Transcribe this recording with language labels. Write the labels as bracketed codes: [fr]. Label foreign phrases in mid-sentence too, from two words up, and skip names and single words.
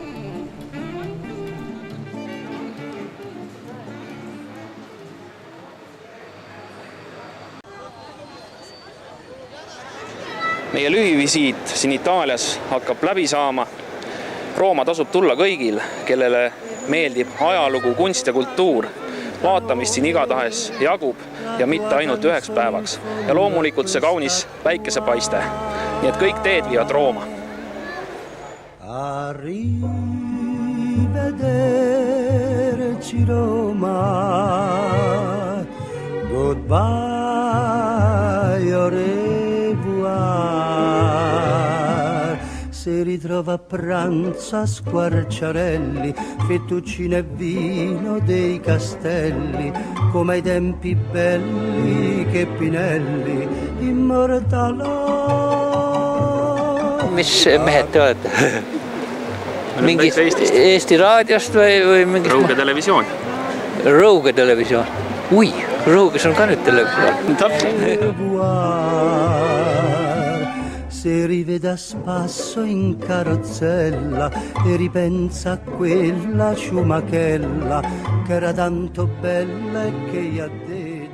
[et] Meie lühivisiit siin Itaalias hakkab läbi saama. Rooma tasub tulla kõigil, kellele meeldib ajalugu, kunst ja kultuur. Vaatamist siin igatahes jagub ja mitte ainult 1 päevaks. Ja loomulikult see kaunis päikesepaiste. Nii et kõik teed viivad Rooma. [it] Arrivederci Roma. Goodbye, si ritrova a pranzo a Squarciarelli, fettuccine e vino dei castelli, come ai tempi belli che Pinelli immortalò. [et] Mis mehed te olete? Mingist Eesti raadiost või mingist? Rõuge televisioon. Rõuge televisioon. Ui, Rõuges on ka nüüd televisioon. [it] Se rivede a spasso in carrozzella e ripensa a quella ciumachella che era tanto bella e che gli ha detto